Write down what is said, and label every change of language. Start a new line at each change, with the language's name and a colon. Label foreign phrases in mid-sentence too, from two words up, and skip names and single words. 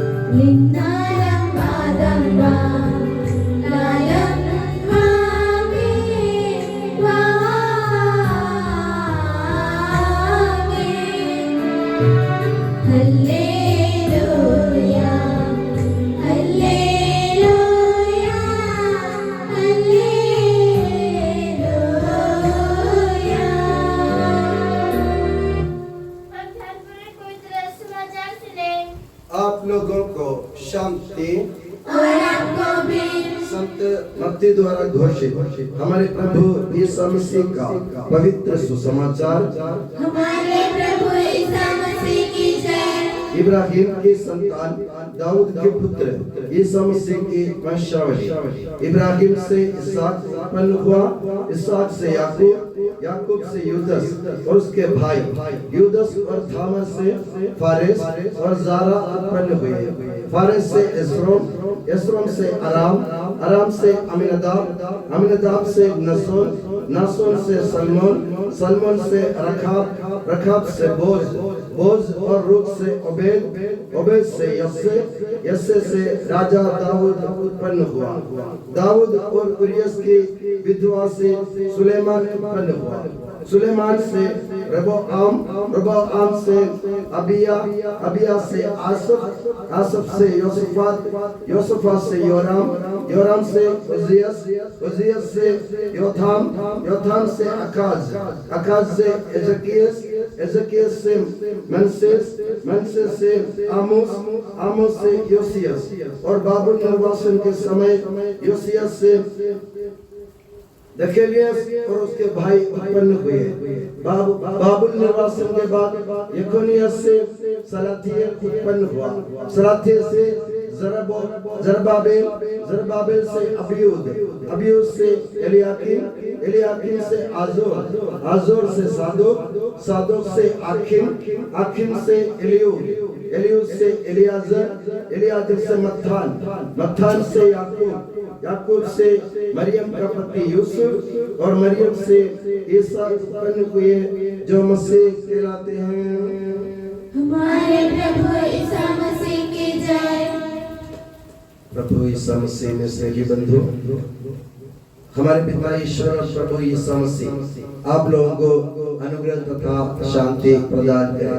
Hindi: लिन्नारं वादं वा लालं वामे वामे हल्लेलूया हल्लेलूया हल्लेलूया। हम ध्यानपूर्वक पवित्र समाचार सुने। आप लोगों को शांति और आपको भी संत मत्ती द्वारा घोषित हमारे प्रभु यीशु मसीह का पवित्र सुसमाचार हमारे प्रभु ईसा मसीह की जय। इब्राहिम की संतान दाऊद के पुत्र यीशु मसीह की वंशावली। इब्राहिम से इसहाक उत्पन्न हुआ, इसहाक से याकूब, याकूब से यूदस और उसके भाई यूदस और थामा से फारेस और जारा उत्पन्न हुए। फारेस से एस्रोम, एस्रोम से अराम, अराम से अमीनादाब, अमीनादाब से नसोन, नसोन से सलमोन, सलमोन से रखाब, रखाब से बोज, बोज और रूत से ओबेद, ओबेद से यस्से, यस्से से राजा दाऊद उत्पन्न हुआ। दाऊद और उरियस की विधवा से सुलेमान उत्पन्न हुआ। सुलेमान से रबोआम, रबोआम से अबिया, अबिया से आसफ, आसफ से योसफात, योसफात से योराम, योराम से उजियस, उजियस से योथाम, योथाम से अकाज, अकाज से एजकियस, एजकियस से मनसेस, मनसेस से आमोस, आमोस से योसियस और बाबुल निर्वासन के समय योसियस से दखेलियस और उसके भाई उत्पन्न हुए। बाबुल निर्वासन के बाद यकोनियस से सलाथियल उत्पन्न हुआ। सलाथियल से जरबाबेल, जरबाबेल से अबियूद, अबियूद से एलियाकीम, एलियाकीम से आजोर, आजोर से सादोक, सादोक से आखिम, आखिम से एलियूद, एलियूद से एलियाजर, एलियाजर से मत्थान, मत्थान से याकूब, याकूब से मरियम का पति यूसुफ और मरियम से ईसा उत्पन्न हुए जो मसीह कहलाते हैं। हमारे प्रभु ईसा मसीह की जय। प्रभु ईसा मसीह में स्नेही बंधु, हमारे पिता ईश्वर और प्रभु ईसा मसीह आप लोगों को अनुग्रह तथा शांति प्रदान करें।